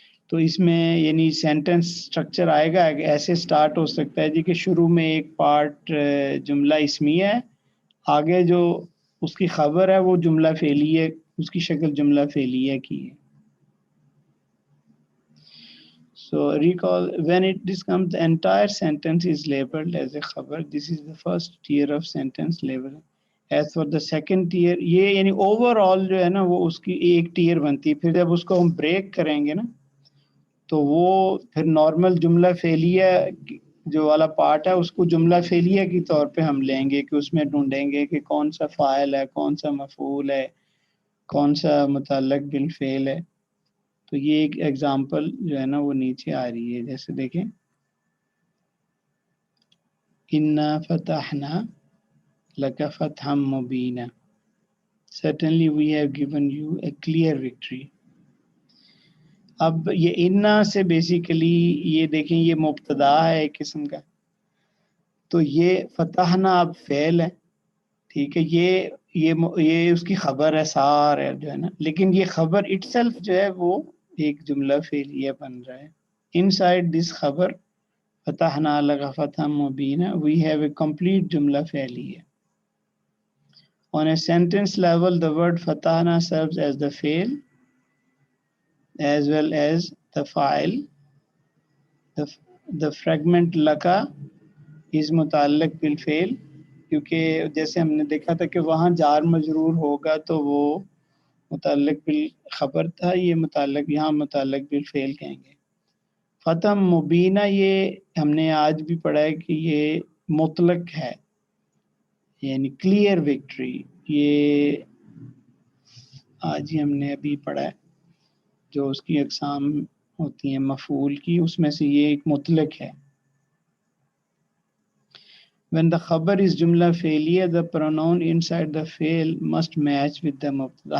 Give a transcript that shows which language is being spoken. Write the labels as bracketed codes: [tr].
[ur] تو اس میں یعنی سینٹنس سٹرکچر آئے گا ایسے سٹارٹ ہو سکتا ہے جی کہ شروع میں ایک پارٹ جملہ اسمیہ ہے، آگے جو اس کی خبر ہے وہ جملہ فعلیہ، اس کی شکل جملہ فعلیہ کی ہے. [en] So recall when it comes, the entire sentence is labeled as a khabar. This is the first tier of sentence label. As for the second tier, [ur] یہ یعنی overall جو ہے نا وہ اس کی ایک ٹیئر بنتی ہے. پھر جب اس کو ہم بریک کریں گے نا تو وہ پھر نارمل جملہ فعلیہ جو والا پارٹ ہے اس کو جملہ فعلیہ کی طور پہ ہم لیں گے کہ اس میں ڈھونڈیں گے کہ کون سا فاعل ہے، کون سا مفعول ہے، کون سا متعلق بالفعل ہے. تو یہ ایک ایگزامپل جو ہے نا وہ نیچے آ رہی ہے. جیسے دیکھیں [ar] اِنَّا فَتَحْنَا لَكَ فَتْحًا مُبِينًا [en] certainly we have given you a clear victory. [ur] اب یہ اِنَّا سے بیسیکلی یہ دیکھیں یہ مبتدا ہے ایک قسم کا، تو یہ فتحنا اب فعل ہے، ٹھیک ہے، یہ اس کی خبر ہے سار ہے جو ہے نا، لیکن یہ خبر اٹ سیلف جو ہے وہ ایک جملہ فعلیہ بن رہا ہے. [en] inside this خبر [ar] فتحنا لک فتحا مبینا [en] we have a complete جملہ فعلیہ. On a sentence level, the word فتحنا serves as the فعل as well as the fa'il. The fragment [ur] لکا is متعلق بالفعل، کیونکہ جیسے ہم نے دیکھا تھا کہ وہاں جار مجرور ہوگا تو وہ متعلق بالخبر تھا، یہ متعلق یہاں متعلق بالفعل کہیں گے. فتح مبینہ یہ ہم نے آج بھی پڑھا ہے کہ یہ مطلق ہے، یعنی کلیئر وکٹری. یہ آج ہی ہم نے ابھی پڑھا ہے جو اس کی اقسام ہوتی ہیں مفعول کی، اس میں سے یہ ایک مطلق ہے. [en] When the khabar is جملہ فعلیہ the pronoun inside the فعل must match with the مبتدا.